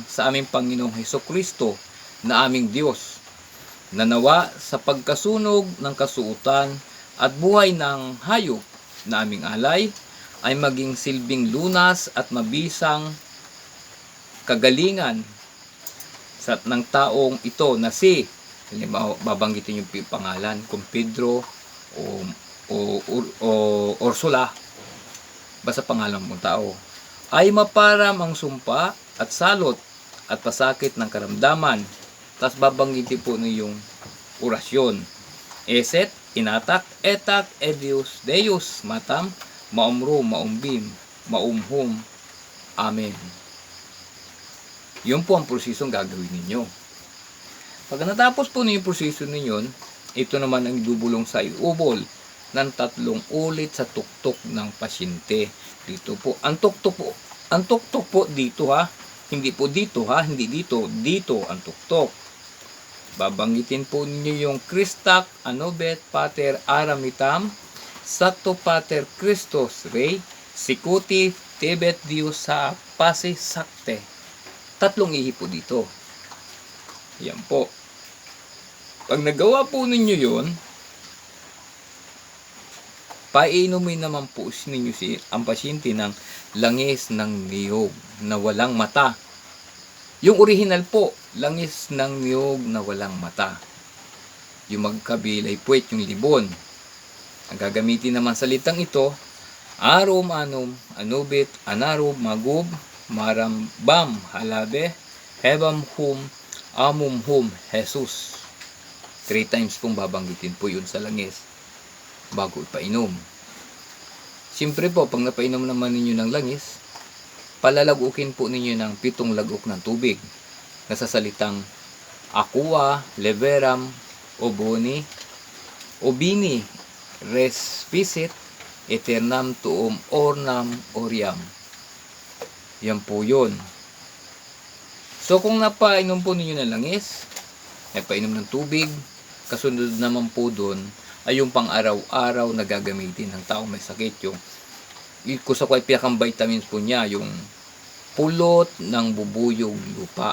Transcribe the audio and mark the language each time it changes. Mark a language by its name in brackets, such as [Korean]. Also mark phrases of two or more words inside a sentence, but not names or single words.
[Filipino] sa aming Panginoong Hesukristo na aming Diyos, na nawa sa pagkasunog ng kasuutan at buhay ng hayop na aming alay, ay maging silbing lunas at mabisang kagalingan ng taong ito na si, babanggitin yung pangalan, kung Pedro o Ursula, basta pangalan mong tao, ay maparam ang sumpa at salot at pasakit ng karamdaman. Tapos babanggitin po yung orasyon. Eset, inatak, etak, edius, deus, matam, maumro, maumbim, maumhum, amen. Yun po ang prosesong gagawin ninyo. Pag natapos po yung proseso ninyo, ito naman ang idubulong sa iubol ng 3 ulit sa tuktok ng pasyente. Dito po, ang tuktok po dito hindi po dito hindi dito ang tuktok. Babanggitin po ninyo yung Christak, Anobet, Pater, Aramitam, Sakto Pater Christos Rey, Sikuti, Tebet Dios sa Pasi Sakte. 3 ihi po dito. Yan po. Pag nagawa po ninyo yun, painumin naman po ninyo ang pasyente ng langis ng niyog na walang mata. Yung original po, langis ng niyog na walang mata. Yung magkabilay puwet, yung libon. Ang gagamitin naman salitang ito, arom, anom, anubit, anarob, magub, marambam, halabe, hebam hum, amum hum, Jesus. 3 times pong babanggitin po yun sa langis bago ipainom. Siyempre po, pag napainom naman ninyo ng langis, palalagukin po ninyo ng 7 lagok ng tubig na sa salitang aqua, leveram, oboni, obini, res visit, eternam tuum ornam oriam. Yan po yun. So kung napainom po ninyo ng langis, napainom ng tubig, kasunod naman po doon ay yung pang araw-araw na gagamitin ng taong may sakit. Yung kung sa kway pinakang vitamins po niya, yung pulot ng bubuyog lupa.